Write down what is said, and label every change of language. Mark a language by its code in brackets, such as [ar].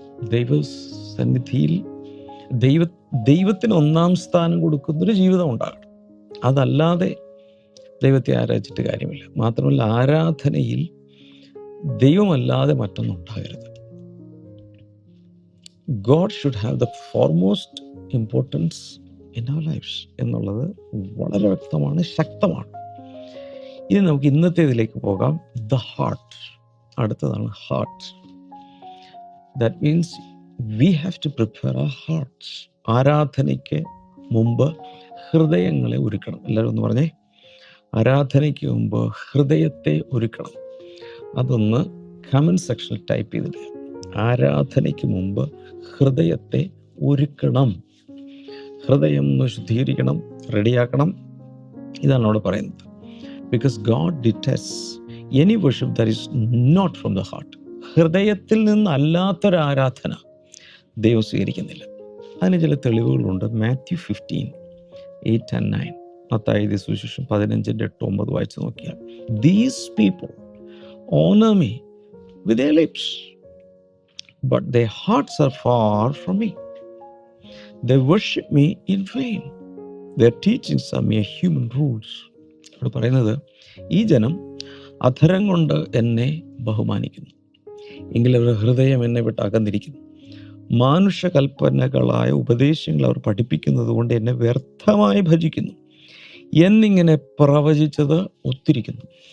[ml] ദൈവസന്നിധിയിൽ ദൈവത്തിന് ഒന്നാം സ്ഥാനം കൊടുക്കുന്നൊരു ജീവിതം ഉണ്ടാകണം. അതല്ലാതെ ദൈവത്തെ ആരാധിച്ചിട്ട് കാര്യമില്ല. മാത്രമല്ല, ആരാധനയിൽ ദൈവമല്ലാതെ മറ്റൊന്നും ഉണ്ടാകരുത്. [en] God should have the foremost importance in our lives [ml] എന്നുള്ളത് വളരെ വ്യക്തമാണ്, ശക്തമാണ്. ഇനി നമുക്ക് ഇന്നത്തേതിലേക്ക് പോകാം. [en] The heart. [ml] അടുത്തതാണ് heart. [en] That means we have to prepare our hearts. [ml] ആരാധനയ്ക്ക് മുമ്പ് ഹൃദയങ്ങളെ ഒരുക്കണം. എല്ലാവരും ഒന്ന് പറഞ്ഞേ, ആരാധനയ്ക്ക് മുമ്പ് ഹൃദയത്തെ ഒരുക്കണം. അതൊന്ന് കമൻറ്റ് സെക്ഷനിൽ ടൈപ്പ് ചെയ്തിട്ട്, ആരാധനയ്ക്ക് മുമ്പ് ഹൃദയത്തെ ഒരുക്കണം. ഹൃദയം ഒന്ന് ശുദ്ധീകരിക്കണം, റെഡിയാക്കണം. ഇതാണ് അവിടെ പറയുന്നത്. [en] Because God detests any worship that is not from the heart. [ml] ഹൃദയത്തിൽ നിന്നല്ലാത്തൊരു ആരാധന ദൈവം സ്വീകരിക്കുന്നില്ല. അതിന് ചില തെളിവുകളുണ്ട്. മാത്യു 15:8-9, മത്തായി സുവിശേഷം 15:8-9 വായിച്ച് നോക്കിയാൽ, [en] These people honour me with their lips, but their hearts are far from me. They worship me in vain. Their teachings are mere human rules. [ml] അവിടെ പറയുന്നത്, ഈ ജനം അധരം കൊണ്ട് എന്നെ ബഹുമാനിക്കുന്നു, എങ്കിലും അവരുടെ ഹൃദയം എന്നെ വിട്ട് അകന്നിരിക്കുന്നു. മാനുഷകൽപ്പനകളായ ഉപദേശങ്ങൾ അവർ പഠിപ്പിക്കുന്നത് കൊണ്ട് എന്നെ വ്യർത്ഥമായി ഭജിക്കുന്നു എന്നിങ്ങനെ പ്രവചിച്ചത് ഒത്തിരിക്കുന്നു.